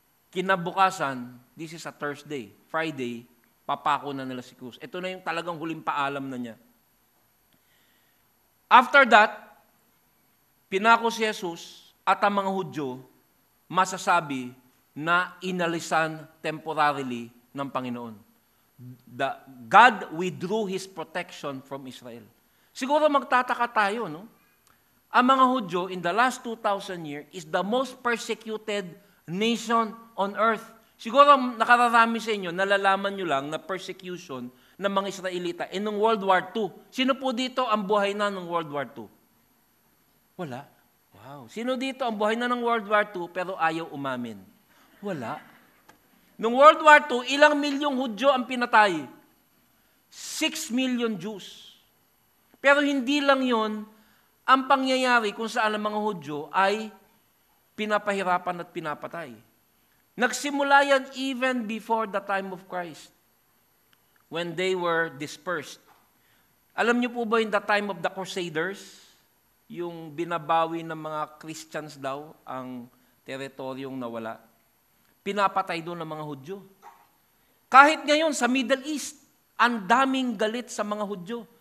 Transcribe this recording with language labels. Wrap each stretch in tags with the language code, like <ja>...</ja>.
<tl>Kinabukasan,</tl> <en>this is a Thursday, Friday,</en> <tl>papako na nila si Cruz. Ito na yung talagang huling paalam na niya. After that, pinako si Jesus at ang mga Hudyo, masasabi na inalisan temporarily ng Panginoon.</tl> <en>God withdrew His protection from Israel.</en> <tl>Siguro magtataka tayo, no? Ang mga Hudyo</tl> <en>in the last 2,000 years is the most persecuted nation on earth.</en> <tl>Siguro nakararami sa inyo, nalalaman nyo lang na persecution ng mga Israelita noong World War II. Sino po dito ang buhay na ng World War II? Wala. Wow. Sino dito ang buhay na ng World War II pero ayaw umamin? Wala. Noong World War II, ilang milyong Hudyo ang pinatay?</tl> <en>6 million Jews.</en> <tl>Pero hindi lang yon ang pangyayari kung saan ang mga Hudyo ay pinapahirapan at pinapatay. Nagsimula yan</tl> <en>even before the time of Christ, when they were dispersed.</en> <tl>Alam niyo po ba</tl> <en>in the time of the Crusaders,</en> <tl>yung binabawi ng mga Christians daw ang teritoryong nawala? Pinapatay doon ng mga Hudyo. Kahit ngayon sa Middle East, ang daming galit sa mga Hudyo.</tl>